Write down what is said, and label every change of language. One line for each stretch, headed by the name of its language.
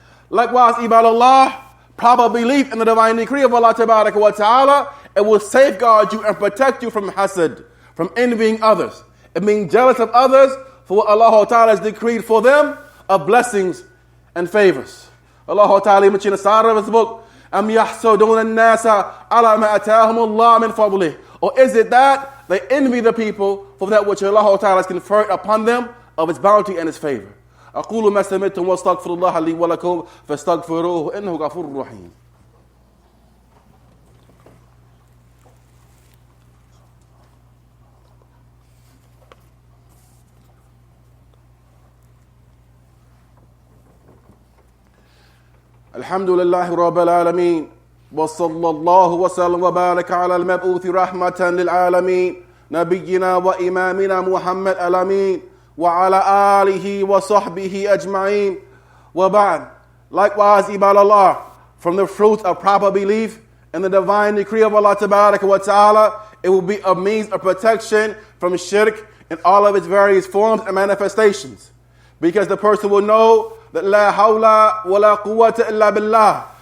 English: Likewise, ibad Allah, proper belief in the divine decree of Allah tabaraka wa ta'ala, it will safeguard you and protect you from hasad, from envying others, and being jealous of others for what Allah ta'ala has decreed for them of blessings and favors. Allah ta'ala mentioned in the start of his book,
Arabic: أَمْ يَحْسُدُونَ النَّاسَ عَلَى مَا أَتَاهُمُ اللَّهُ مِنْ فَضْلِهِ.
English: Or is it that they envy the people for that which Allah ta'ala has conferred upon them of His bounty and His favor?
Arabic: أقول ما سمعتم واستغفر الله لي ولكم فاستغفروه إنه غفور رحيم. الحمد لله رب العالمين وصلى الله وسلم وبارك على المبعوث رحمة للعالمين نبينا وإمامنا محمد الأمين وعلى آله وصحبه أجمعين وبعد.
English: Likewise, ibad Allah, from the fruits of proper belief in the divine decree of Allah tabaraka wa ta'ala, it will be a means of protection from shirk in all of its various forms and manifestations. Because the person will know that
Arabic: la hawla wa la quwwata illa billah.